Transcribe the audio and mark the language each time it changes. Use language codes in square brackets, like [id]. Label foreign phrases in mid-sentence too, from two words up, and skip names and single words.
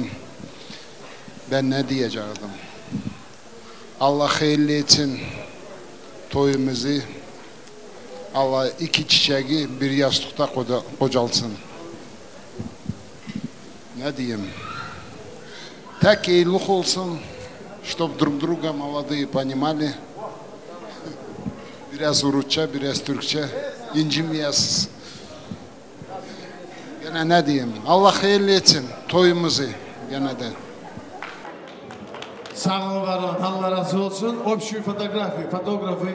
[tr] Ben ne diyecektim? Allah hayırlı etsin toyumuzu. Allah iki çiçeği bir yastıkta kocalsın. Ne diyeyim? [ru] Так [tr] iylik olsun, [ru] чтоб друг друга молодые понимали. [tr] Biraz Urutça, biraz Türkçe. İncinmeyesiz. Gene ne diyeyim? Allah hayırlı etsin toyumuzu gene de. Sağ olun, var olun. Allah razı olsun. [ru] Общую fotoğrafı.